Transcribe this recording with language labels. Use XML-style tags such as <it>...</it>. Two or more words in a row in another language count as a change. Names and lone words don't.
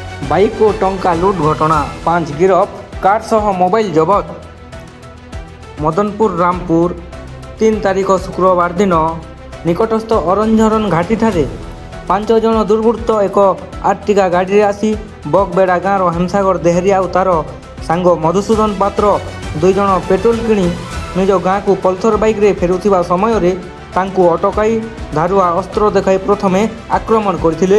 <or>ବାଇକ ଓ ଟଙ୍କା ଲୁଟ ଘଟଣା, 5 ଗିରଫ, କାର ସହ ମୋବାଇଲ ଜବତ। ମଦନପୁର ରାମପୁର 3 ତାରିଖ ଶୁକ୍ରବାର ଦିନ ନିକଟସ୍ଥ ଅରଞ୍ଜରଣ ଘାଟିଠାରେ 5 ଜଣ ଦୁର୍ବୃତ୍ତ ଏକ ଆର୍ଟିକା ଗାଡ଼ିରେ ଆସି ବଗବେଡ଼ା ଗାଁର ହେମସାଗର ଦେହେରିଆ ଆଉ ତା'ର ସାଙ୍ଗ ମଧୁସୂଦନ ପାତ୍ର 2 ଜଣ ପେଟ୍ରୋଲ କିଣି ନିଜ ଗାଁକୁ ପଲ୍ସର ବାଇକ୍ରେ ଫେରୁଥିବା ସମୟରେ ତାଙ୍କୁ ଅଟକାଇ ଧାରୁଆ ଅସ୍ତ୍ର ଦେଖାଇ ପ୍ରଥମେ ଆକ୍ରମଣ କରିଥିଲେ।</or>